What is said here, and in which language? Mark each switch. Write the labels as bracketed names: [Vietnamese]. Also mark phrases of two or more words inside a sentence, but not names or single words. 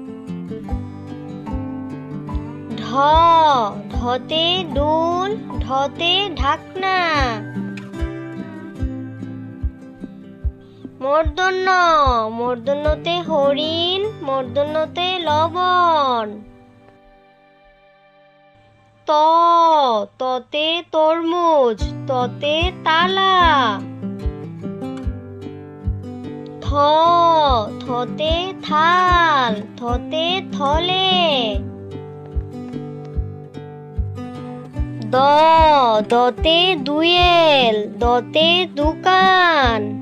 [Bangla] ঢ, ঢতে ডুল, ঢতে ঢাকনা। মূর্ধন্য, মূর্ধন্যতে হরিণ, মূর্ধন্যতে লবণ। ত, ততে তরমুজ, ততে তালা। থ, থতে থাল, থতে থলে। দ, দতে দুয়েল, দতে দোকান।